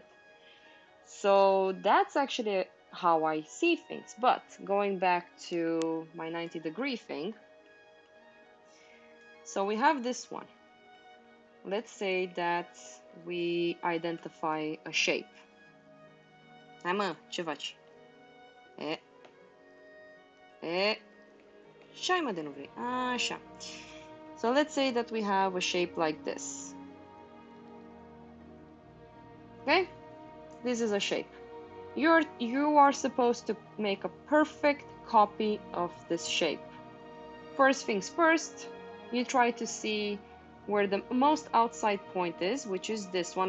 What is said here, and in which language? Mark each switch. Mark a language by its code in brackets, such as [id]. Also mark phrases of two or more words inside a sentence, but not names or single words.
[en] So that's actually how I see things. But going back to my 90-degree thing, so we have this one. Let's say that we identify a shape. [ro] Hai mă, ce faci? Ce ai mă de nu vrei? Așa. [en] So let's say that we have a shape like this. Okay? This is a shape. You are supposed to make a perfect copy of this shape. First things first, you try to see where the most outside point is, which is this one.